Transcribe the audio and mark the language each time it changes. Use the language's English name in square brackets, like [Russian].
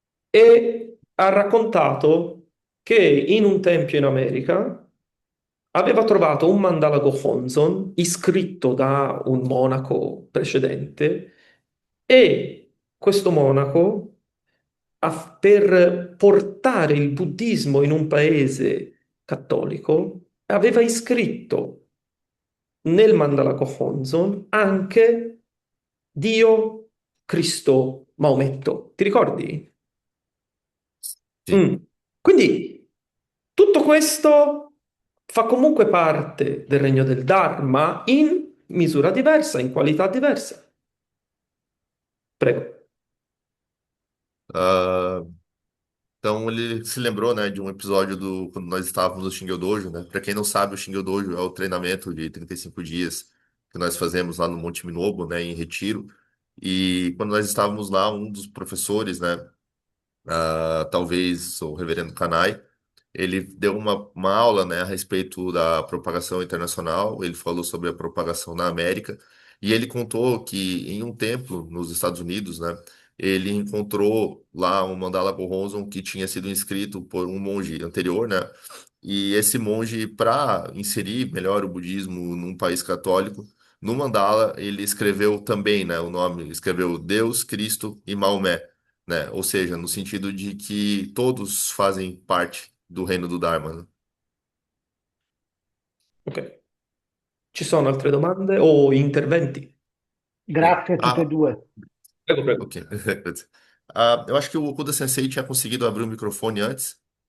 [Italian] e ha raccontato che in un tempio in America aveva trovato un mandala Gohonzon iscritto da un monaco precedente e questo monaco, per portare il buddismo in un paese cattolico, aveva iscritto nel mandala Gohonzon anche Dio, Cristo, Maometto. Ti ricordi? [Portuguese] Sim. [Italian] Quindi tutto questo fa comunque parte del regno del Dharma in misura diversa, in qualità diversa. Prego. [Portuguese] Ah, então ele se lembrou, né, de um episódio do quando nós estávamos no Shingyo Dojo, né? Para quem não sabe, o Shingyo Dojo é o treinamento de 35 dias que nós fazemos lá no Monte Minobo, né, em Retiro. E quando nós estávamos lá, um dos professores, né, talvez o Reverendo Kanai, ele deu uma aula, né, a respeito da propagação internacional. Ele falou sobre a propagação na América e ele contou que em um templo nos Estados Unidos, né, ele encontrou lá um mandala Gohonzon que tinha sido inscrito por um monge anterior, né? E esse monge, para inserir melhor o budismo num país católico, no mandala ele escreveu também, né, o nome, ele escreveu Deus, Cristo e Maomé, né? Ou seja, no sentido de que todos fazem parte do reino do Dharma, né? Ok. [Italian] Ci sono altre domande o interventi? Grazie a tutte e Ah, due. Prego, prego. ok. [Portuguese] Eu acho que o Okuda Sensei tinha conseguido abrir o microfone antes.